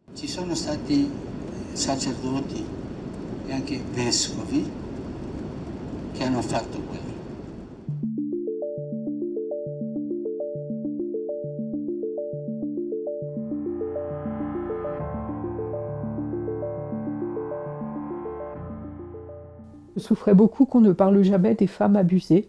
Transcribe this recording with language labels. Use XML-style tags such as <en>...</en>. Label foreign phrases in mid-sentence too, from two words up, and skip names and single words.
<it>Ci sono stati sacerdoti e anche vescovi che hanno fatto quello.</it> <fr>Je souffrais beaucoup qu'on ne parle jamais des femmes abusées.</fr>